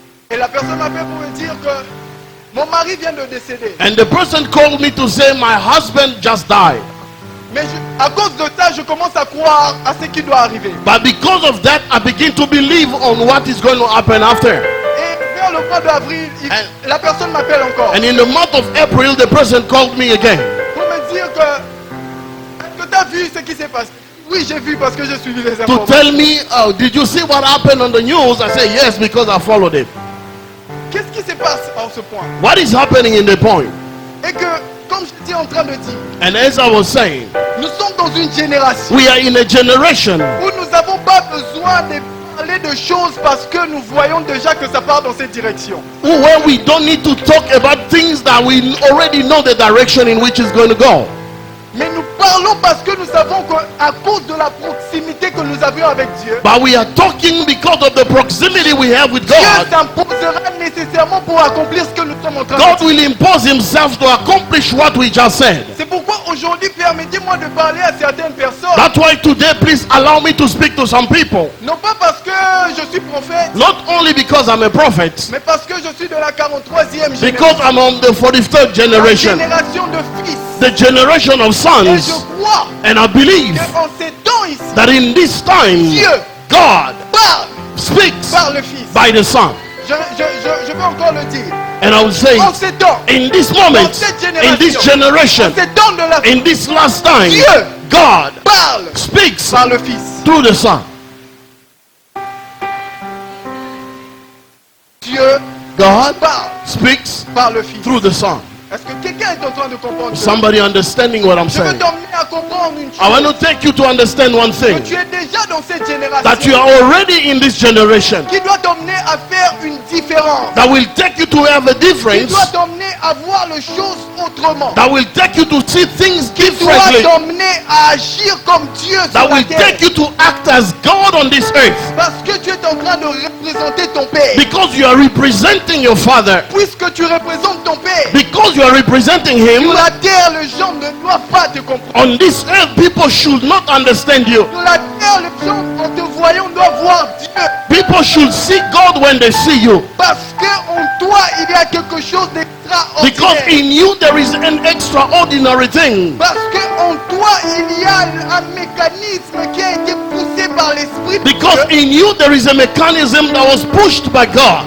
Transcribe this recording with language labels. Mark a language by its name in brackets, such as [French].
[French] Et la personne m'a fait pour me dire que mon mari vient de décéder. [English] And the person called me to say my husband just died. [French] Mais à cause de ça, je commence à croire à ce qui doit arriver. [English] But because of that, I begin to believe on what is going to happen after. [French] Et vers le mois d'avril, la personne m'appelle encore [English] And in the month of April, the person called me again [French] pour me dire que est-ce que tu as vu ce qui s'est passé? Oui, j'ai vu parce que j'ai suivi les [English] to [French] informations. [English] tell me, oh, did you see what happened on the news? I said, yes, because I followed it. [French] Qu'est-ce qui se passe en ce point? [English] What is happening in the point? [French] Et que, comme j'étais en train de dire, [English] And as I was saying, [French] nous sommes dans une génération [English] we are in a generation [French] où nous n'avons pas besoin de parler de choses parce que nous voyons déjà que ça part dans cette direction. [English] where we don't need to talk about things that we already know the direction in which it's going to go. [French] Mais nous parlons parce que nous savons qu'à cause de la proximité que nous avions avec Dieu, [English] But we are talking because of the proximity we have with [French] Dieu [English] God. [French] s'imposera nécessairement pour accomplir ce que nous sommes en train de [English] God [French] dire. [English] will impose himself to accomplish what we just said. [French] C'est pourquoi aujourd'hui, permettez-moi de parler à certaines personnes. [English] That's why today, please allow me to speak to some people. [French] Non pas parce que je suis prophète, [English] Not only because I'm a prophet, [French] mais parce que je suis de la 43e [English] because [French] génération. [English] I'm on the 43rd [French] La [English] generation, [French] génération de fils. [English] the generation of [French] Et [English] sons. [French] je crois [English] And I believe [French] qu'en ces temps ici, [English] that in this time, [French] Dieu [English] God [French] parle [English] speaks [French] par le Fils. [English] by the Son. [French] Je peux encore le dire. [English] And I will say, [French] En ces temps, [English] in this moment, in this generation, [French] en ces temps de la [English] in this last time, [French] Dieu [English] God [French] parle [English] speaks [French] par le Fils. [English] through the Son. [French] Dieu [English] God [French] parle [English] speaks [French] par le Fils. [English] through the Son. [French] Est-ce que quelqu'un Quelqu'un est en train de comprendre. [English] Somebody understanding what I'm [French] Je veux [English] saying? [French] t'emmener à comprendre une [English] I want [French] chose. [English] to take you to understand one [French] Que [English] thing. [French] tu es déjà dans cette [English] That you [French] génération. [English] are already in this generation. [French] Qui doit t'emmener à faire une différence. [English] That will take you to have a [French] Qui [English] difference. [French] doit t'emmener à voir les choses autrement. [English] That will take you to see things [French] Doit [English] differently. [French] t'emmener à agir comme Dieu sur [English] That [French] la [English] will [French] terre. [English] take you to act as God on this earth. [French] Parce que tu es en train de représenter ton Père. [English] Because you are representing your Father. [French] Puisque tu représentes ton Père. [English] Because you are representing Him. [French] Sur la terre, les gens ne doivent pas te comprendre. [English] On this earth, people should not understand you. [French] Sur la terre, les gens, en te voyant, doivent voir Dieu. [English] People should see God when they see you. [French] Parce qu'en toi, il y a quelque chose [English] Because [French] d'extraordinaire. [English] in you there is an extraordinary thing. [French] Parce qu'en toi, il y a un mécanisme qui a été poussé par l'Esprit de [English] Because [French] Dieu, [English] in you there is a mechanism that was pushed by God